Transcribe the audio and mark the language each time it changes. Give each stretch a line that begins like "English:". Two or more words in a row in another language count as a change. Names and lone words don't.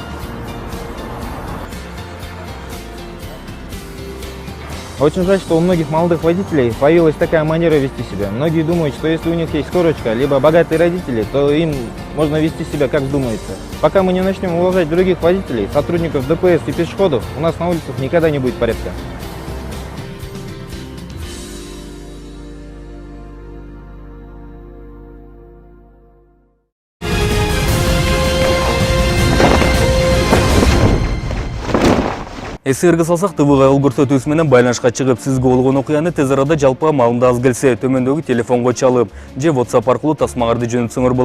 Russian: Очень жаль, что у многих молодых водителей появилась такая манера вести себя. Многие думают, что если у них есть корочка, либо богатые родители, то им можно вести себя как вздумается. Пока мы не начнем уважать других водителей, сотрудников ДПС и пешеходов, у нас на улицах никогда не будет порядка.
Kyrgyz: Эсерге салсак, ТВ кайгыл көрсөтүүсү менен байланышка чыгып, сизге болгон окуяны тез арада жалпыга маалымдагыңыз келсе, төмөндөгү телефонго чалып же WhatsApp аркылуу тасмаңарды жөнөтсөңөр болот.